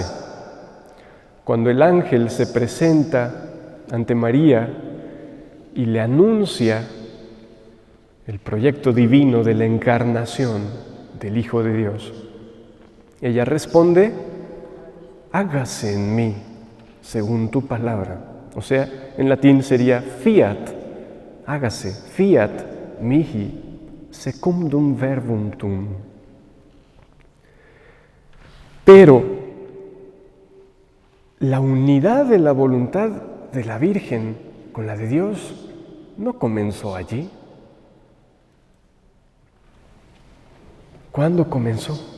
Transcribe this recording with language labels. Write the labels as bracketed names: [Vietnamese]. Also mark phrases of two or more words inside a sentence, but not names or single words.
[Spanish] Cuando el ángel se presenta ante María y le anuncia el proyecto divino de la encarnación del Hijo de Dios, ella responde: hágase en mí según tu palabra. O sea, en latín sería fiat, hágase, [Latin] fiat mihi secundum verbum tuum. [Spanish] Pero la unidad de la voluntad de la Virgen con la de Dios no comenzó allí. ¿Cuándo comenzó?